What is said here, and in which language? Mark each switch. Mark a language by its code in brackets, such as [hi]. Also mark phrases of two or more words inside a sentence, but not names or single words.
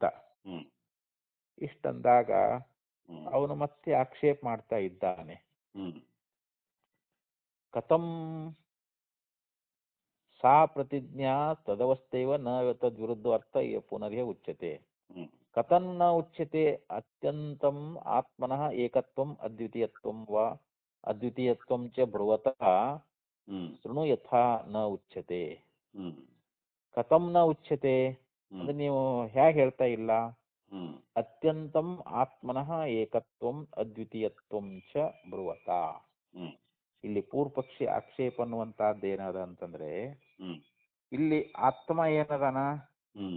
[kn] ಹ್ಮ್ ಇಷ್ಟಂದಾಗ ಹ್ಮ್ ಅವನು ಮತ್ತೆ ಆಕ್ಷೇಪ ಮಾಡ್ತಾ ಇದ್ದಾನೆ. ಹ್ಮ್ [sa] ಕಥಂ ಸಾ ಪ್ರತಿಜ್ಞಾ ತದವಸ್ಥೈವ ನ ತದ್ವಿರುದ್ಧ ಅರ್ಥ ಪುನರೇ ಉಚ್ಯತೆ. ಹ್ಮ್ ಕಥಂ ನ ಉಚ್ಯತೆ ಅತ್ಯಂತಂ ಆತ್ಮನಃ ಏಕತ್ವಂ ಅದ್ವಿತೀಯತ್ವಂ ವಾ ಅದ್ವಿತೀಯತ್ವಂ ಚ ಬ್ರುವತಃ ಹ್ಮ್ ಶೃಣು ಯಥಾ ನ ಉಚ್ಯತೆ. ಹ್ಮ್ ಕಥಂ ನ ಉಚ್ಯತೆ [kn] ಅಂದ್ರೆ ನೀವು ಹೇಗೆ ಹೇಳ್ತಾ ಇಲ್ಲ. ಹ್ಮ್ [sa] ಅತ್ಯಂತಂ ಆತ್ಮನಃ ಏಕತ್ವಂ ಅದ್ವಿತೀಯತ್ವಂ ಚ ಬ್ರುವತ. ಹ್ಮ್ [kn] ಇಲ್ಲಿ ಪೂರ್ವಪಕ್ಷಿ ಆಕ್ಷೇಪ ಅನ್ನುವಂತಹದ್ದು ಏನದ ಅಂತಂದ್ರೆ ಹ್ಮ್ ಇಲ್ಲಿ ಆತ್ಮ ಏನದಾನ, ಹ್ಮ್